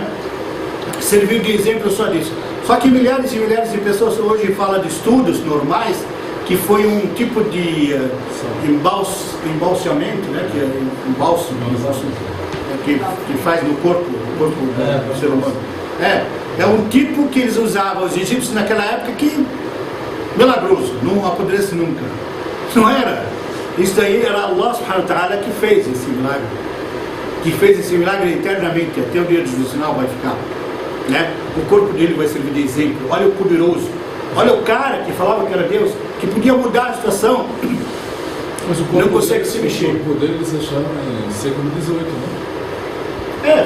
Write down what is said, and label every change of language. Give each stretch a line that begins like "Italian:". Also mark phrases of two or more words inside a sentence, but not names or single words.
Portuguese: Serviu de exemplo só disso. Só que milhares e milhares de pessoas hoje falam de estudos normais, que foi um tipo de embalsamento, né? Que é bálsamo, que faz no corpo do ser humano. É um tipo que eles usavam, os egípcios naquela época, que milagroso, não apodrece nunca. Não era. Isso daí era
Arabic: الله سبحانه وتعالى
Portuguese: que fez esse milagre. Que fez esse milagre eternamente, até o dia do juízo final vai ficar. Né? O corpo dele vai servir de exemplo. Olha o poderoso. Olha o cara que falava que era Deus, que podia mudar a situação. Mas o corpo não consegue se mexer. O corpo dele eles acharam em século XVIII, né?